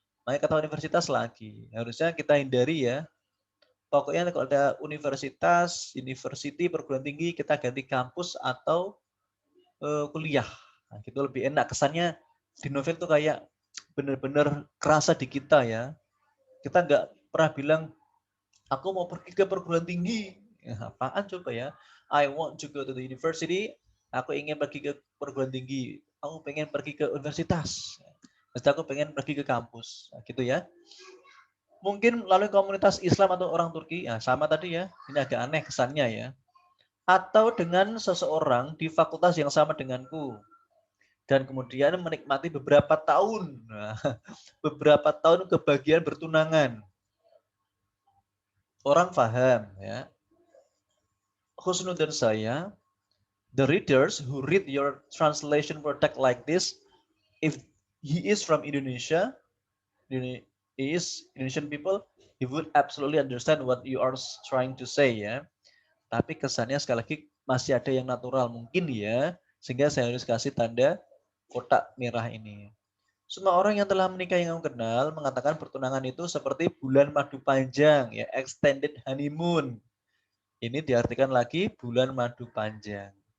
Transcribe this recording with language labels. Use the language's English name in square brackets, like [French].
[Indonesian] Makanya kata universitas lagi. Harusnya kita hindari ya. Pokoknya kalau ada universitas, university, perguruan tinggi, kita ganti kampus atau kuliah. Nah, gitu lebih enak. Kesannya di novel tuh kayak benar-benar kerasa di kita ya. Kita nggak pernah bilang, aku mau pergi ke perguruan tinggi. Ya, apaan coba ya? [English] I want to go to the university. [Indonesian] Aku ingin pergi ke perguruan tinggi. Aku pengen pergi ke universitas. Terus aku pengen pergi ke kampus. Nah, gitu ya. Mungkin melalui komunitas Islam atau orang Turki. Ya, sama tadi ya. Ini agak aneh kesannya ya. Atau dengan seseorang di fakultas yang sama denganku. Dan kemudian menikmati beberapa tahun. Nah, beberapa tahun kebahagiaan bertunangan. Orang paham ya. [English] Husnul [Indonesian] dan saya, [English] the readers who read your translation product like this, if he is from Indonesia, he is Indonesian people, he would absolutely understand what you are trying to say ya. [Indonesian] Tapi kesannya sekali lagi masih ada yang natural mungkin ya, sehingga saya harus kasih tanda kotak merah ini. Semua orang yang telah menikah yang kamu kenal mengatakan pertunangan itu seperti bulan madu panjang, ya [English] extended honeymoon. [Indonesian] Ini diartikan lagi bulan madu panjang.